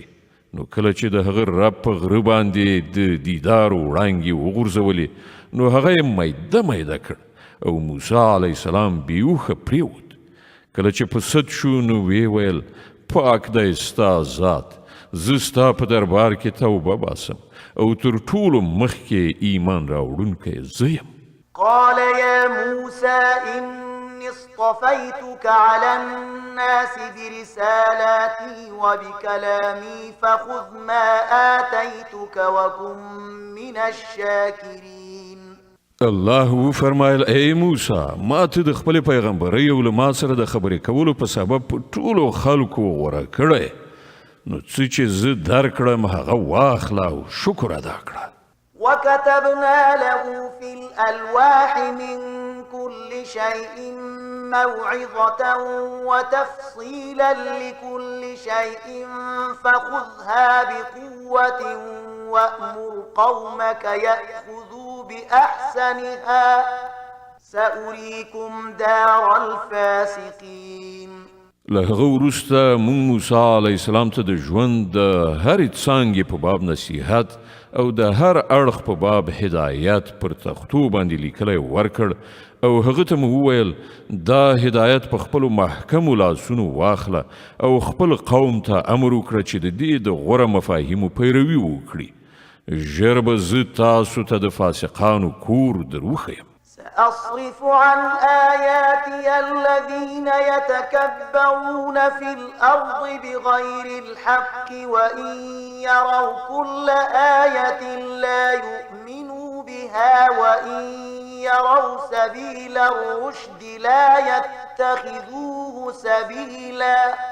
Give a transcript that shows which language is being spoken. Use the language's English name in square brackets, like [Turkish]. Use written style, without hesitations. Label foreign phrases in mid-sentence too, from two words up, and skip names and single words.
[Pashto] نو کله چې د هغه رب په غره باندې د دیدار وړانګې وغورځولې نو هغه یې میده میده کړ او موسی [Arabic] علیه السلام [Pashto] بیهوښه پرېوت. کله چې په سد شو نو ویې ویل پاک دی ستا ذات، زه ستا په دربار کې توبه باسم او تر ټولو مخکې ایمان راوړونکی زه یم. [Arabic] قال يا موسى إني اصطفيتك على الناس برسالاتي وبكلامي فخذ ما آتيتك وكن من الشاكرين. [Pashto] الله فرمایل ای موسی، ما ته د خپل پیغمبرۍ او له ما سره د خبرې کولو په سبب په ټولو خلکو غوره کړی، نو څه چې زه درکړم هغه واخله او شکر ادا کړه. [Arabic] وكتبنا له في الألواح من كل شيء موعظة وتفصيلا لكل شيء فخذها بقوة وأمر قومك يأخذوا بأحسنها سأريكم دار الفاسقين. [Pashto] له هغه وروسته موږ موسی [Arabic] علیه السلام [Pashto] ته د ژوند د هرې څانګې په باب نصیحت او د هر اړخ په باب هدایت پر تختو باندې لیکلی ورکړ او هغه ته مو وویل دا هدایت په خپلو محکمو لاسونو واخله او خپل قوم ته امر وکړه چې د دې د غوره مفاهیمو پیروي وکړي. ژر به زه تاسو ته د فاسقانو کور در وښیم. [Arabic] سأصرف عن آياتي الذين يتكبرون في الأرض بغير الحق وإن يروا كل آية لا يؤمنوا بها وإن يروا سبيل الرشد لا يتخذوه سبيلا